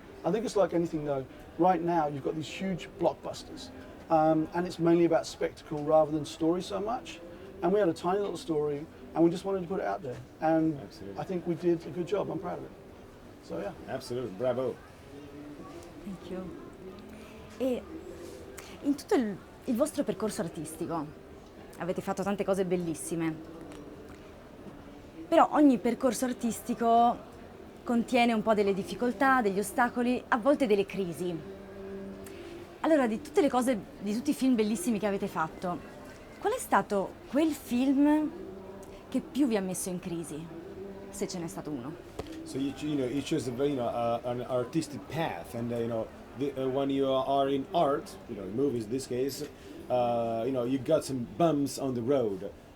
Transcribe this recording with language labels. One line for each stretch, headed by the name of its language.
English: I think it's like anything though, right now you've got these huge blockbusters, and it's mainly about spectacle rather than story so much. And we had a tiny little story, and we just wanted to put it out there. And I think we did a good job, I'm proud of it. So yeah. Absolutely, bravo. Thank you.
Italian: E in tutto il vostro percorso artistico avete fatto tante cose bellissime, però ogni percorso artistico contiene un po' delle difficoltà, degli ostacoli, a volte delle crisi. Allora, di tutte le cose, di tutti i film bellissimi che avete fatto, qual è stato quel film che più vi ha messo in crisi, se ce n'è stato uno?
English: So you choose an artistic path, and when you are in art, in movies in this case, you got some bumps on the road.